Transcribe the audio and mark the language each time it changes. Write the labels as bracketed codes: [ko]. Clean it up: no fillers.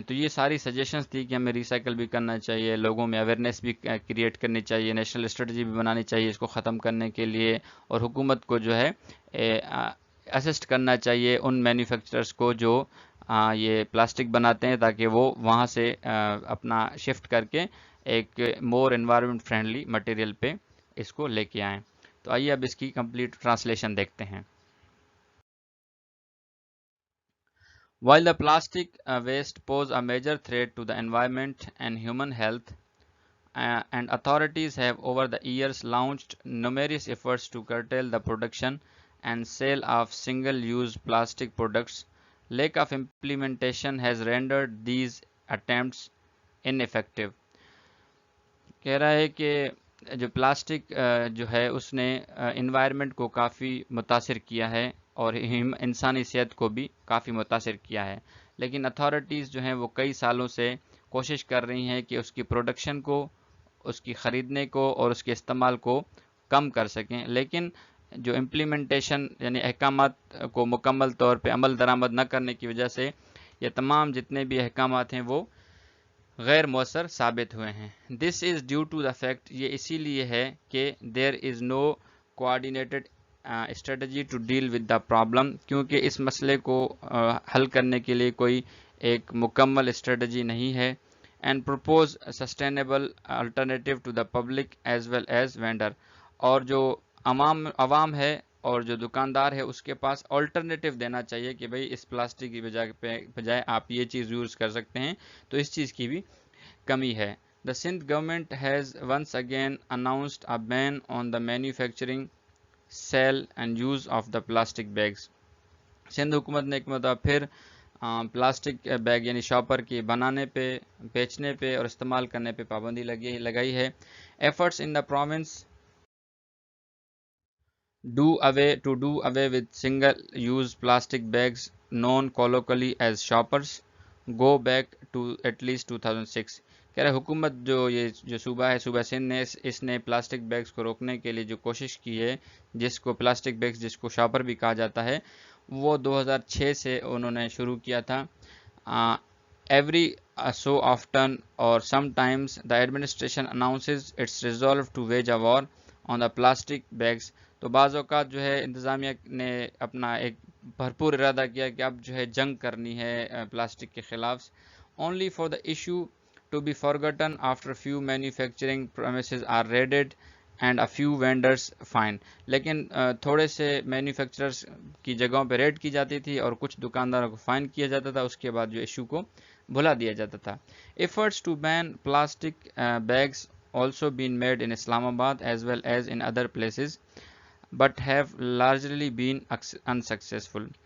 [ur] تو یہ ساری سجیشنز تھی کہ ہمیں ریسائیکل بھی کرنا چاہیے, لوگوں میں اویئرنیس بھی کریٹ کرنی چاہیے, نیشنل اسٹریٹجی بھی بنانی چاہیے اس کو ختم کرنے کے لیے, اور حکومت کو جو ہے اسسٹ کرنا چاہیے ان مینوفیکچررز کو جو یہ پلاسٹک بناتے ہیں, تاکہ وہ وہاں سے اپنا شفٹ کر کے ایک مور انوائرمنٹ فرینڈلی مٹیریل پہ اس کو لے کے آئیں. تو آئیے اب اس کی کمپلیٹ ٹرانسلیشن دیکھتے ہیں. [en] While the plastic waste pose a major threat to the environment and human health, and authorities have over the years launched numerous efforts to curtail the production and sale of single-use plastic products, lack of implementation has rendered these attempts ineffective. [ur] کہہ رہا ہے کہ جو plastic جو ہے اس نے environment کو کافی متاثر کیا ہے اور انسانی صحت کو بھی کافی متاثر کیا ہے, لیکن اتھارٹیز جو ہیں وہ کئی سالوں سے کوشش کر رہی ہیں کہ اس کی پروڈکشن کو, اس کی خریدنے کو اور اس کے استعمال کو کم کر سکیں, لیکن جو امپلیمنٹیشن یعنی احکامات کو مکمل طور پہ عمل درآمد نہ کرنے کی وجہ سے یہ تمام جتنے بھی احکامات ہیں وہ غیر مؤثر ثابت ہوئے ہیں. [en] this is due to the fact, [ur] یہ اسی لیے ہے کہ [en] there is no coordinated strategy to deal with the problem, [ur] کیونکہ اس مسئلے کو حل کرنے کے لیے کوئی ایک مکمل اسٹریٹجی نہیں ہے. [en] and propose sustainable alternative to the public as well as vendor, [ur] اور جو عوام ہے اور جو دکاندار ہے اس کے پاس آلٹرنیٹیو دینا چاہیے کہ بھئی اس پلاسٹک کی بجائے آپ یہ چیز یوز کر سکتے ہیں, تو اس چیز کی بھی کمی ہے. [en] The Sindh government has once again announced a ban on the manufacturing, sale and use of the plastic bags. [ur] Sindh حکومت نے ایک مرتبہ پھر پلاسٹک بیگ یعنی شاپر کی بنانے پہ, بیچنے پہ اور استعمال کرنے پہ پابندی لگائی ہے. [en] Efforts in the province do away with single-use plastic bags known colloquially as shoppers go back to at least 2006. [ur] کہہ رہے حکومت جو صوبہ ہے, صوبہ سندھ نے اس نے پلاسٹک بیگز کو روکنے کے لیے جو کوشش کی ہے, جس کو پلاسٹک بیگز جس کو شاپر بھی کہا جاتا ہے, وہ 2006 سے انہوں نے شروع کیا تھا. [en] Every so often or sometimes the administration announces its resolve to wage a war on the plastic bags. [ur] تو بعض اوقات جو ہے انتظامیہ نے اپنا ایک بھرپور ارادہ کیا کہ اب جو ہے جنگ کرنی ہے پلاسٹک کے خلاف. [en] Only for the issue to be forgotten after few manufacturing premises are raided and a few vendors fined. [ur] لیکن تھوڑے سے مینوفیکچررز کی جگہوں پہ ریڈ کی جاتی تھی اور کچھ دکانداروں کو فائن کیا جاتا تھا, اس کے بعد جو ایشو کو بھلا دیا جاتا تھا. [en] Efforts to ban plastic bags also been made in Islamabad as well as in other places but have largely been unsuccessful.